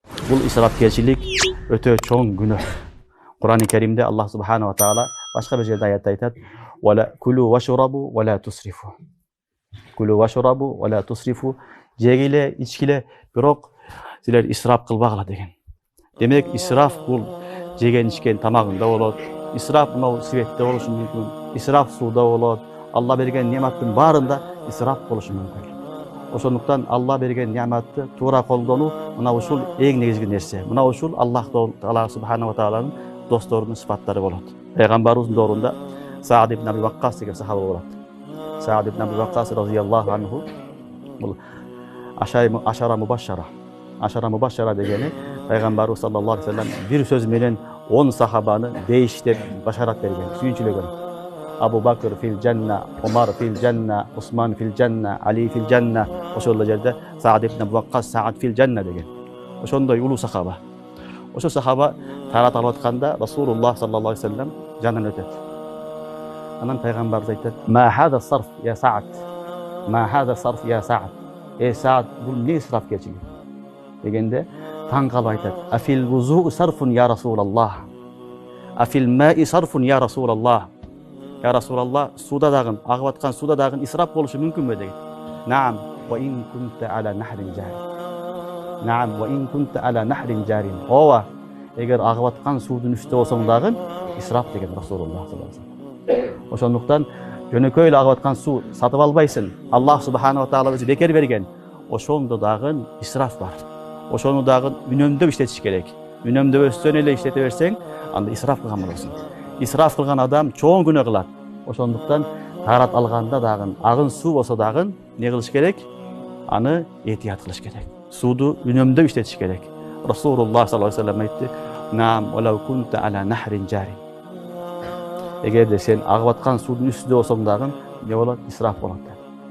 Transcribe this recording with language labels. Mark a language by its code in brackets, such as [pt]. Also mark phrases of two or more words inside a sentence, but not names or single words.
[ky] Бұл исрафкерчилик өтө чоң күнөө. Құран-ы Кәримде [ar] الله سبحانه وتعالى [ky] башка бир жерде аятта айтат: [ar] "وكلوا واشربوا ولا تسرفوا". كلوا واشربوا ولا تسرفوا. [ky] Жегиле, ичкиле, бирок силер исраф кылбагыла деген. Демек, исраф бул жеген ичкен тамагында болот. Исраф мынау светте болушу мүмкүн. Исраф сууда болот. Алла берген нематтын баарында исраф болушу мүмкүн. Ошондуктан Алла берген нематты туура колдонуу мына ушул эң негизги нерсе. Мына ушул Аллах Таала Субхана ва Тааланын досторунун сыпаттары болот. Пайгамбарыбыздын доорунда Саад ибн Аби Ваккас деген сахаба болот. Саад ибн Аби Ваккас [ar] رضي الله عنه [ky] бул [ar] العشرة المبشرة [ky] дегени пайгамбарыбыз [ar] صلى الله عليه وسلم [ky] бир сөз менен 10 сахабаны дейиштеп башарат берген, сүйүнчүлөгөн. [ar] أبو بكر في الجنة، عمر في الجنة، عثمان في الجنة، علي في الجنة. [ky] Ошол жерде Саад ибн Аби Ваккас [ar] سعد في الجنة [ky] деген. Ошондой улуу сахаба. Ошо сахаба тарат алып атканда [ar] رسول الله صلى الله عليه وسلم [ky] жанынан өтөт. Анан пайгамбарыбыз айтат: [ar] "ما هذا السرف يا سعد. ما هذا السرف يا سعد." [ky] Саад, бул эмне исрафкерчилик? Дегенде таң калып айтат: [ar] "أفي الوضوء سرف يا رسول الله. أفي الماء سرف يا رسول الله." يا رسول الله, [ky] суда дагы, агып аткан суда дагы исраф болушу мүмкүнбү деген. [ar] نعم، وإن كنت على نهر جار. نعم، وإن كنت على نهر جار. [ky] Ооба, эгер агып аткан суудун үстүндө болсоң дагы исраф деген [ar] رسول الله صلى الله عليه وسلم. [ky] Ошондуктан жөнөкөй эле агып аткан суу сатып албайсың. [ar] الله سبحانه وتعالى [ky] өзү бекер берген. Ошондо дагы исраф бар. Ошону дагы үнөмдөп иштетиш керек. Үнөмдөбөстөн эле иштете берсең, анда исраф кылган болосуң. Исраф кылган адам чоң күнөө кылат. Ошондуктан тарат алганда дагы агын суу болсо дагы не кылыш керек? Аны этият кылыш керек. Сууду үнөмдөп иштетиш керек. [ar] رسول الله صلى الله عليه وسلم айтты: "نعم، ولو كنت على نهر جار." [ky] Эгерде сен агып аткан суудун үстүндө болсоң дагы не болот? Исраф болот.